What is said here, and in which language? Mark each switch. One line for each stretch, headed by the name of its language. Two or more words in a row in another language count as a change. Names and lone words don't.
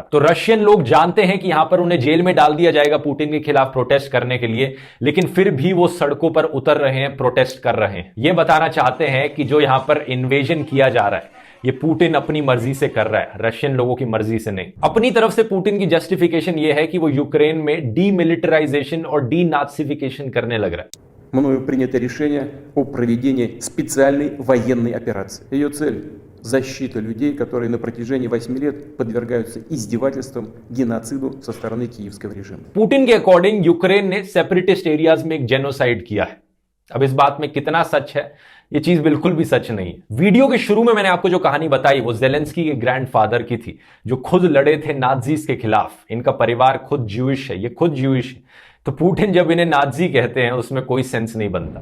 Hindi: तो रशियन लोग जानते हैं कि यहां पर उन्हें जेल में डाल दिया जाएगा पुतिन के खिलाफ प्रोटेस्ट करने के लिए, लेकिन फिर भी वो सड़कों पर उतर रहे हैं, प्रोटेस्ट कर रहे हैं। ये बताना चाहते हैं कि जो यहां पर इन्वेजन किया जा रहा है ये पुतिन अपनी मर्जी से कर रहा है, रशियन लोगों की मर्जी से नहीं। अपनी तरफ से पुतिन की जस्टिफिकेशन ये है कि वो यूक्रेन में डीमिलिटराइजेशन और डीनाजिफिकेशन करने लग रहा है।
Russian: Мною принято решение о проведении специальной военной операции. Ее цель – защита людей, которые на протяжении 8 лет подвергаются издевательствам, геноциду со стороны киевского режима.
Hindi: पुतिन के अकॉर्डिंग यूक्रेन ने
English: separatist areas
Hindi: में एक जेनोसाइड किया है। अब इस बात में कितना सच है, ये चीज बिल्कुल भी सच नहीं है। वीडियो के शुरू में मैंने आपको जो कहानी बताई वो जेलेंस्की के ग्रैंडफादर की थी, जो खुद लड़े थे नाजीज के खिलाफ। इनका परिवार खुद ज्यूइश है, ये खुद ज्यूइश है, तो पुतिन जब इन्हें नाजी कहते हैं उसमें कोई सेंस नहीं बनता।